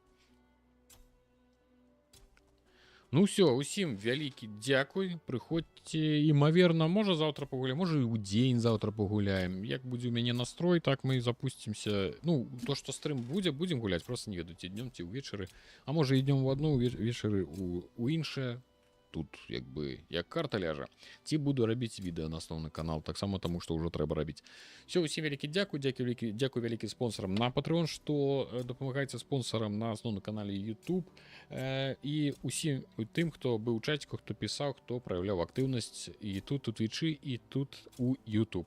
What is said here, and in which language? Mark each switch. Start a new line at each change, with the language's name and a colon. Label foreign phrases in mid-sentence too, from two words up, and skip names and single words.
Belarusian: Ну все, усім вялікі дзякуй, прыходзьце, імаверна, можа заўтра пагуляем, можа і ў дзень заўтра пагуляем. Як будзе ў мяне настрой, так мы і запусцімся. Ну, то, што стрым будзе, будзем гуляць, просто не ведаю, ці днём, ці ўвечары. А можа і днём у адно, увечары у іншае.
Ukrainian: тут як карта ляжа, ці буду робити відео на основний канал, так само тому, що вже треба робити. Все, усім велике дякую, дякую велике спонсорам на Patreon, що допомагається спонсорам на основному каналі YouTube, і усім тим, хто був у чаті, хто писав, хто проявляв активність і тут у Твічі, і тут у YouTube.